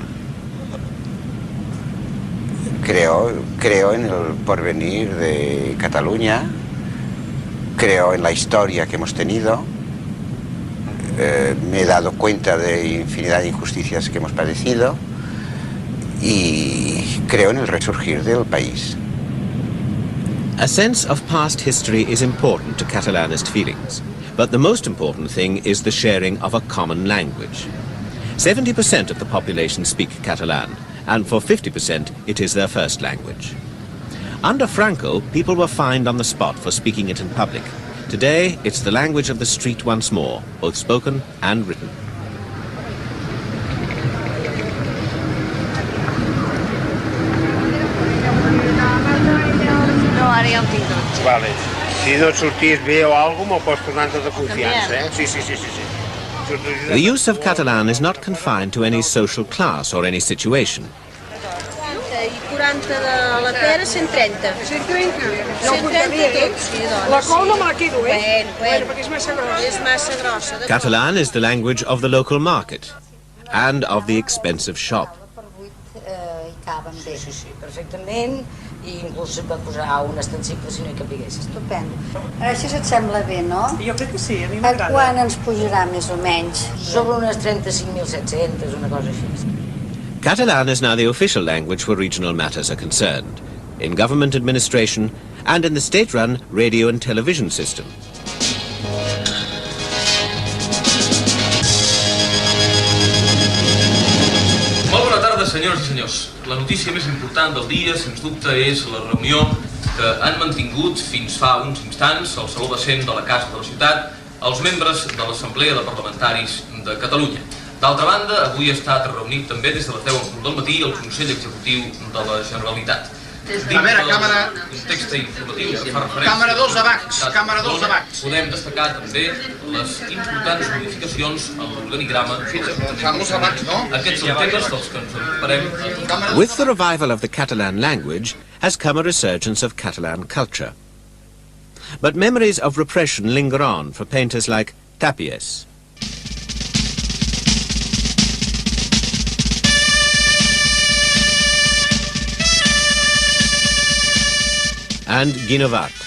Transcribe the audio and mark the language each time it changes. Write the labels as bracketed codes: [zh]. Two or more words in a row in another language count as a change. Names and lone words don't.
[es] Creo en el porvenir de Cataluña, creo en la historia que hemos tenido, me he dado cuenta de infinidad de injusticias que hemos padecido y creo en el resurgir del país. [en] A sense of past history is important to Catalanist feelings, but the most important thing is the sharing of a common language. 70% of the population speak Catalan, and for 50% it is their first language. Under Franco, people were fined on the spot for speaking it in public. Today, it's the language of the street once more, both spoken and written. [ca] No, ara ja ho tinc tot. Vale. Si no et sortís bé o alguna cosa, m'ho pots tornar amb tota confiança, eh? Sí. [en] The use of Catalan is not confined to any social class or any situation. [ca] I 40 de la pera, 130. 130? 130 tots, sí, doncs. La qual no me la quedo, eh? Bueno, perquè és massa grossa. És massa grossa. [en] Catalan is the language of the local market and of the expensive shop. [ca] Hi caben bé. Sí, perfectament, i inclús va posar un extensible si no hi capigués. Estupendo. Això et sembla bé, no? Jo crec que sí, a mi A m'agrada. quan ens pujarà més o menys? Sobre unes 35.700, una cosa així. [en] Catalan is now the official language where regional matters are concerned, in government administration and in the state-run radio and television system. [ca] Molt bona tarda, senyores i senyors. La notícia més important del dia, sens dubte, és la reunió que han mantingut fins fa uns instants al Saló de Cent de la Casa de la Ciutat els membres de l'Assemblea de Parlamentaris de Catalunya. D'altra banda, avui ha estat reunit també des de les 10 del matí el Consell Executiu de la Generalitat. A veure, càmera... Context informatiu que fa referència... Càmera 2 abans, càmera 2 abans. Podem destacar també les importants modificacions en l'organigrama. Famos abans, no? Aquests són temes dels que ens ocuparem. [en] With the revival of the Catalan language has come a resurgence of Catalan culture. But memories of repression linger on for painters like Tapies. And Guinovat.